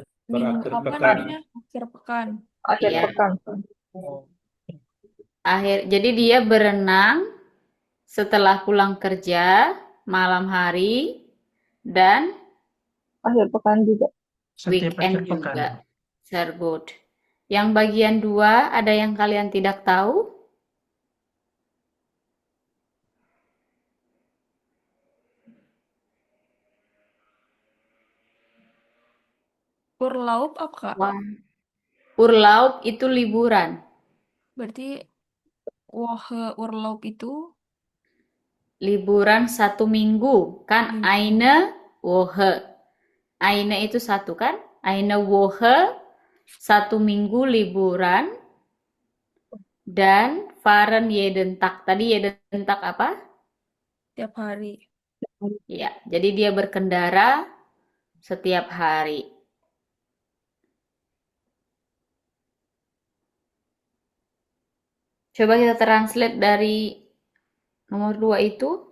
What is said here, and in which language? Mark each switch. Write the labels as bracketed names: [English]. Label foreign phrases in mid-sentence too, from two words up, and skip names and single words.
[Indonesian] Berakhir Apa pekan. namanya? Akhir pekan. Akhir Iya. pekan. Oh, Jadi dia berenang setelah pulang kerja, malam hari, dan Akhir pekan juga. setiap akhir weekend pekan. juga. [German] Sehr gut. [Indonesian] Yang bagian 2, ada yang kalian tidak tahu? Urlaub apa, Kak? Wah. Urlaub itu liburan. Berarti [German] Woche Urlaub [Indonesian] itu Liburan 1 minggu. Kan Liburan. [German] eine Woche. [Indonesian] Eine itu 1 kan? [German] Eine Woche, [Indonesian] 1 minggu liburan. Dan fahren [German] jeden Tag. [Indonesian] Tadi [German] jeden Tag [Indonesian] apa? Tiap hari. Ya, jadi dia berkendara setiap hari. Coba kita translate dari nomor 2 itu.